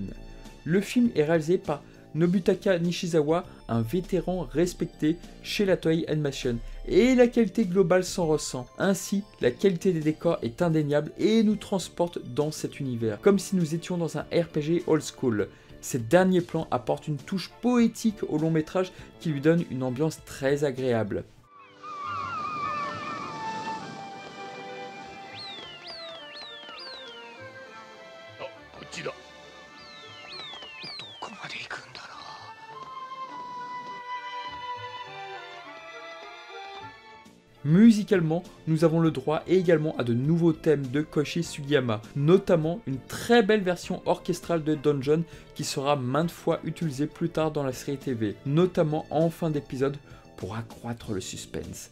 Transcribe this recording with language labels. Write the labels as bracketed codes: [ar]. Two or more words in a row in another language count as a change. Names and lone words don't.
[fr] Le film est réalisé par Nobutaka Nishizawa, un vétéran respecté chez la Toei Animation, et la qualité globale s'en ressent. Ainsi, la qualité des décors est indéniable et nous transporte dans cet univers, comme si nous étions dans un RPG [en] old school. [fr] Ces derniers plans apportent une touche poétique au long métrage qui lui donne une ambiance très agréable. [ja] こまで行くんだろう。 [fr] Musicalement, nous avons le droit également à de nouveaux thèmes de Koichi Sugiyama, notamment une très belle version orchestrale de Dungeon qui sera maintes fois utilisée plus tard dans la série TV, notamment en fin d'épisode pour accroître le suspense.